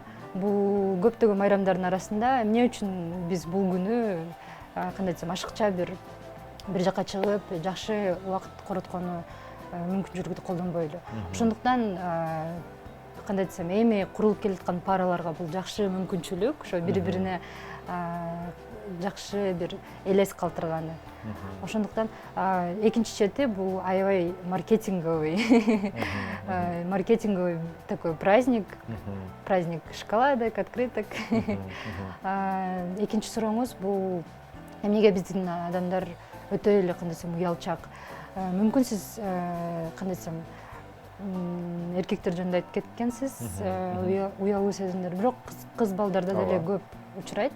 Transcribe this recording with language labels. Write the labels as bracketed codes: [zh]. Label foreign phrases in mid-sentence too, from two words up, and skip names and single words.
[ky] Бул көптөгөн майрамдардын арасында эмне үчүн биз бул күнү кандай десем ашыкча бир жакка чыгып жакшы убакыт короткону мүмкүнчүлүктү колдонбойлу. Ошондуктан кандай десем, эми курулуп келаткан параларга бул жакшы мүмкүнчүлүк, ошо бири-бирине жакшы бир элес калтырганы. Ошондуктан экинчи чети бул аябай [ru] маркетинговый маркетинговый такой праздник шоколадок, открыток. [ky] Экинчи сурооңуз бул эмнеге биздин адамдар өтө эле кандай десем уялчак. Мүмкүн сиз кандай десем эркектер жөнүндө айтып кеткенсиз, уялуу сезимдер, бирок кыз балдарда деле көп учурайт.